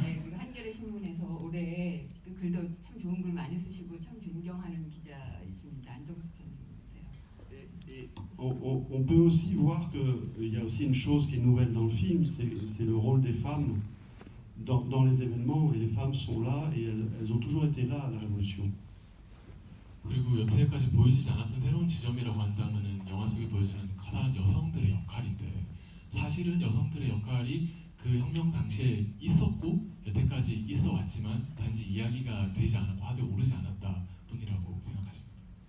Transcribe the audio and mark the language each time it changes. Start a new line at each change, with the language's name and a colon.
Korean: 네, 그리고 한겨레 신문에서 올해 그 글도 참 좋은 글 많이 쓰시고 참 존경하는 기자이십니다. 안정수 선생님이세요.
French: Et on peut aussi voir qu'il y a aussi une chose qui est nouvelle dans le film, c'est le rôle des femmes dans les événements. Et les femmes sont là et elles ont toujours été là à la Révolution.
Korean: 그리고 여태까지 보여지지 않았던 새로운 지점이라고 한다면은 영화 속에 보여지는 커다란 여성들의 역할인데 사실은 여성들의 역할이 그 혁명 당시에 있었고 여태까지 있어 왔지만 단지 이야기가 되지 않았고 화두에 오르지 않았다 뿐이라고 생각하십니다.